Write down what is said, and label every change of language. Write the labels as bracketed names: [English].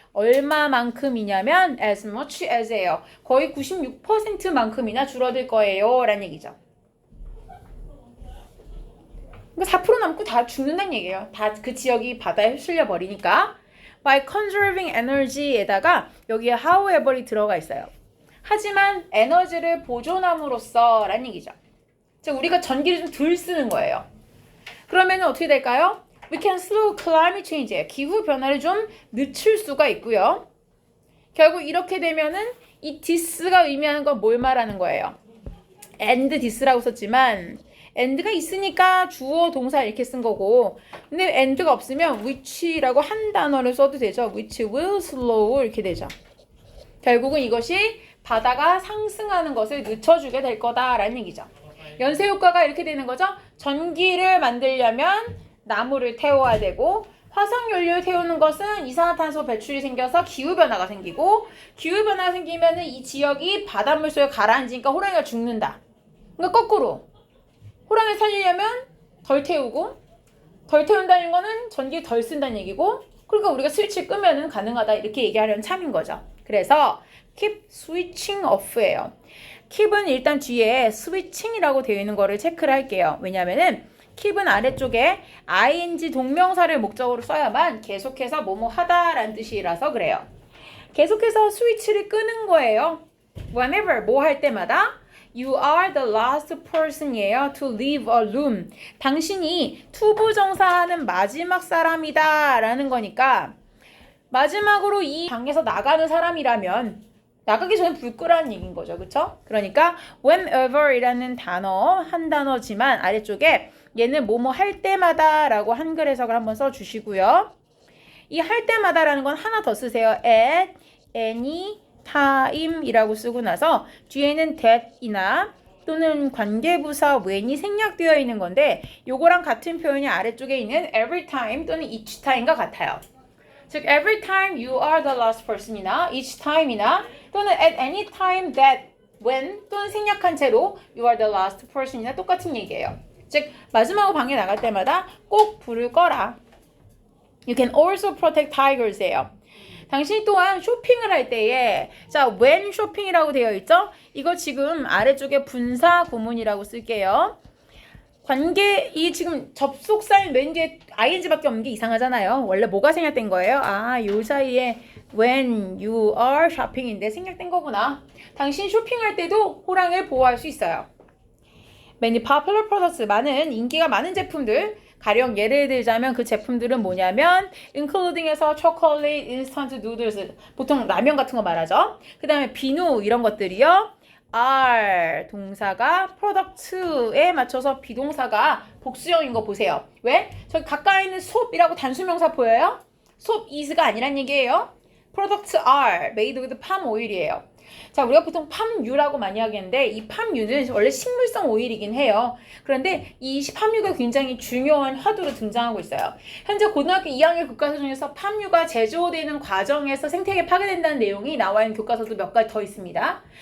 [Korean] 얼마만큼이냐면 [English] as much as예요. [Korean] 거의 96%만큼이나 줄어들 거예요. 라는 얘기죠. 그러니까 4% 남고 다 죽는다는 얘기예요. 다 그 지역이 바다에 휩쓸려 버리니까. [English] By conserving energy에다가 [Korean] 여기에 [English] however이 [Korean] 들어가 있어요. 하지만 에너지를 보존함으로써 라는 얘기죠. 즉 우리가 전기를 좀 덜 쓰는 거예요. 그러면 어떻게 될까요? [English] We can slow climate change. [Korean] 기후 변화를 좀 늦출 수가 있고요. 결국 이렇게 되면은 이 this가 의미하는 건 뭘 말하는 거예요? and this라고 썼지만 and가 있으니까 주어 동사 이렇게 쓴 거고, 근데 and가 없으면 which라고 한 단어를 써도 되죠. [English] which will slow 이렇게 되죠. [Korean] 결국은 이것이 바다가 상승하는 것을 늦춰주게 될 거다라는 얘기죠. 연쇄 효과가 이렇게 되는 거죠. 전기를 만들려면 나무를 태워야 되고, 화석연료를 태우는 것은 이산화탄소 배출이 생겨서 기후변화가 생기고, 기후변화가 생기면 이 지역이 바닷물 속에 가라앉으니까 호랑이가 죽는다. 그러니까 거꾸로 호랑이 살리려면 덜 태운다는 거는 전기 덜 쓴다는 얘기고, 그러니까 우리가 스위치 끄면은 가능하다 이렇게 얘기하려는 참인 거죠. [English] 그래서 keep switching off예요. [Korean] keep은 일단 뒤에 switching이라고 되어 있는 거를 체크를 할게요. 왜냐면은 keep은 아래쪽에 ing 동명사를 목적으로 써야만 계속해서 뭐뭐 하다라는 뜻이라서 그래요. 계속해서 스위치를 끄는 거예요. [English] whenever [Korean] 뭐 할 때마다 [English] You are the last person이에요. To leave a room. [Korean] 당신이 투부정사하는 마지막 사람이다 라는 거니까 마지막으로 이 방에서 나가는 사람이라면 나가기 전에 불 끄라는 얘기인 거죠. 그쵸? 그러니까 whenever 이라는 단어, 한 단어지만 아래쪽에 얘는 뭐뭐 할 때마다 라고 한글 해석을 한번 써주시고요. 이 할 때마다 라는 건 하나 더 쓰세요. [English] at, any, time [Korean] 이라고 쓰고 나서 뒤에는 that이나 또는 관계부사 when이 생략되어 있는 건데 요거랑 같은 표현이 아래쪽에 있는 [English] every time [Korean] 또는 [English] each time [Korean] 과 같아요. [English] 즉 every time you are the last person이나 each time이나 또는 at any time that when [Korean] 또는 생략한 채로 [English] you are the last person이나 똑같은 얘기예요. [Korean] 즉 마지막으로 방에 나갈 때마다 꼭 불을 꺼라. [English] You can also protect tigers예요. [Korean] 당신 또한 쇼핑을 할 때에 자 when 쇼핑이라고 되어 있죠? 이거 지금 아래쪽에 분사 구문이라고 쓸게요. 관계 이 지금 접속사인 맨 뒤에 ing밖에 없는 게 이상하잖아요. 원래 뭐가 생략된 거예요? 아, 요 사이에 when you are shopping인데 생략된 거구나. 당신 쇼핑할 때도 호랑이를 보호할 수 있어요. [English] Many popular products [Korean] 많은 인기가 많은 제품들 가령 예를 들자면 그 제품들은 뭐냐면 including에서 [English] chocolate, instant noodles [Korean] 보통 라면 같은 거 말하죠. 그 다음에 비누 이런 것들이요. are 동사가 product에 맞춰서 비동사가 복수형인 거 보세요. 왜? 저기 가까이 있는 soap이라고 단수명사 보여요? soap is가 아니란 얘기예요. [English] products are made with palm oil이에요. [Korean] 자, 우리가 보통 팜유라고 많이 하겠는데 이 팜유는 원래 식물성 오일이긴 해요. 그런데 이 팜유가 굉장히 중요한 화두로 등장하고 있어요. 현재 고등학교 2학년 교과서 중에서 팜유가 제조되는 과정에서 생태계 파괴된다는 내용이 나와 있는 교과서도 몇 가지 더 있습니다.